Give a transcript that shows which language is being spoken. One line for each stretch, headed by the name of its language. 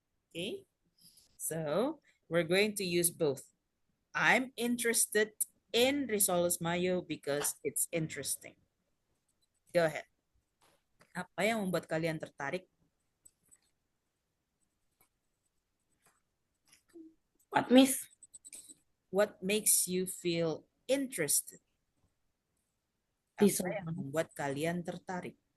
English: Okay, so we're going to use both. I'm interested in Risoles Mayo because it's interesting. Go ahead.
Indonesian: Apa yang membuat kalian tertarik?
English: What, Miss? What makes you feel interested?
Indonesian: Apa yang membuat kalian tertarik?